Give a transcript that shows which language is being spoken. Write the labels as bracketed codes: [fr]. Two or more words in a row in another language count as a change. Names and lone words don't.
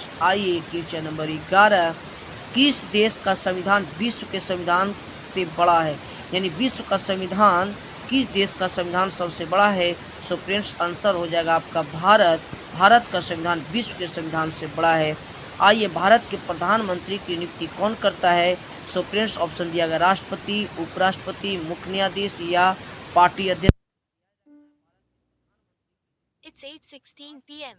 [hi] आइए [en] question number [hi] 11, किस देश का संविधान विश्व के संविधान से बड़ा है। यानी विश्व का संविधान, किस देश का संविधान सबसे बड़ा है। [en] so friends answer [hi] हो जाएगा आपका भारत। भारत का संविधान विश्व के संविधान से बड़ा है। आइए भारत के प्रधानमंत्री की नियुक्ति कौन करता है। [en] so friends option [hi] दिया गया राष्ट्रपति, उपराष्ट्रपति, मुख्य न्यायाधीश या पार्टी अध्यक्ष। [en] It's 8:16 p.m.